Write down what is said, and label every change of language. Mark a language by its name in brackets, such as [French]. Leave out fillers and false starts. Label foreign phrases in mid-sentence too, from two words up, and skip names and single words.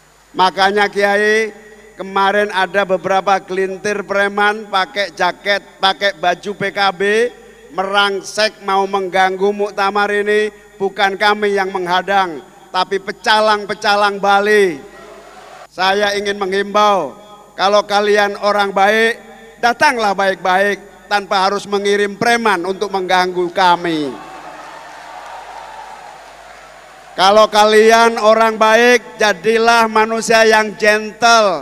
[Indonesian] Makanya Kiai, kemarin ada beberapa gelintir preman pakai jaket, pakai baju PKB, merangsek mau mengganggu muktamar ini. Bukan kami yang menghadang, tapi pecalang-pecalang Bali. Saya ingin menghimbau, kalau kalian orang baik, datanglah baik-baik tanpa harus mengirim preman untuk mengganggu kami. Kalau kalian orang baik, jadilah manusia yang gentle.